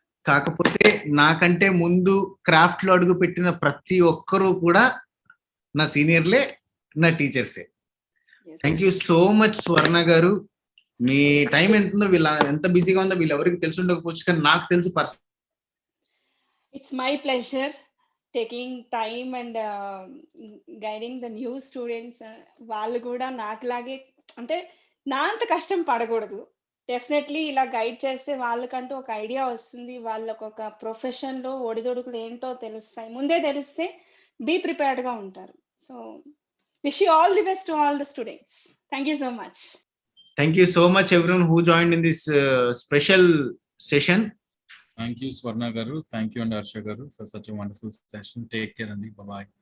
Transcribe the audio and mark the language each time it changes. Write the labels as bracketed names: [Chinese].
[Telugu] కాకపోతే నాకంటే ముందు క్రాఫ్ట్ లో అడుగు పెట్టిన ప్రతి ఒక్కరూ కూడా నా సీనియర్లే, నా టీచర్సే. [English] Yes. Thank you so much Swarna garu. [Telugu] మీ టైం ఎంత ఉందో ఎంత బిజీగా ఉందో వీళ్ళు ఎవరికి తెలిసి ఉండకపోవచ్చు, కానీ నాకు తెలుసు person. [English] It's my pleasure taking time and guiding the new students. [Telugu] వాళ్ళు కూడా నాకులాగే అంటే నా అంత కష్టం పడకూడదు. డెఫినెట్లీ ఇలా గైడ్ చేస్తే వాళ్ళకంటూ ఒక ఐడియా వస్తుంది. వాళ్ళకి ఒక ప్రొఫెషన్‌లో ఒడిదుడుకులు ఏంటో తెలుస్తాయి. ముందే తెలిస్తే బీ ప్రిపేర్డ్‌గా ఉంటారు. [English] So wish you all the best to all the students. Thank you so much. Thank you so much everyone who joined in this special session. Thank you, Swarna Garu. Thank you, and Harsha Garu, for such a wonderful session. Take care, and bye-bye.